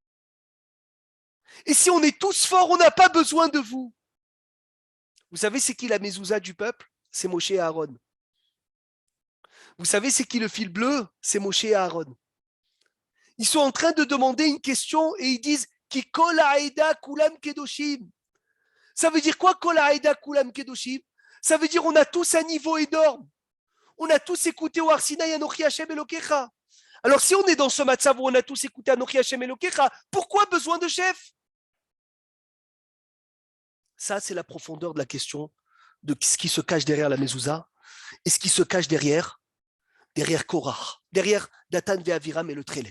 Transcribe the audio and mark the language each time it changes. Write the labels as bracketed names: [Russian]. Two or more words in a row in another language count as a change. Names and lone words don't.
[French] Et si on est tous forts, on n'a pas besoin de vous. Vous savez, c'est qui la mezouza du peuple? C'est Moshe et Aaron. Vous savez, c'est qui le fil bleu? C'est Moshe et Aaron. Ils sont en train de demander une question et ils disent [Hebrew] כי כל העדה כולם קדושים. [French] Ça veut dire quoi, [Hebrew] כל העדה כולם קדושים? [French] Ça veut dire on a tous un niveau énorme. On a tous écouté au Har Sinaï [Hebrew] אנכי השם אלוקיך. [French] Alors si on est dans ce matzav où on a tous écouté [Hebrew] אנכי השם אלוקיך, [French] pourquoi besoin de chef? Ça, c'est la profondeur de la question de ce qui se cache derrière la mezouza et ce qui se cache derrière Korah, derrière Dathan et Aviram et le Trélet.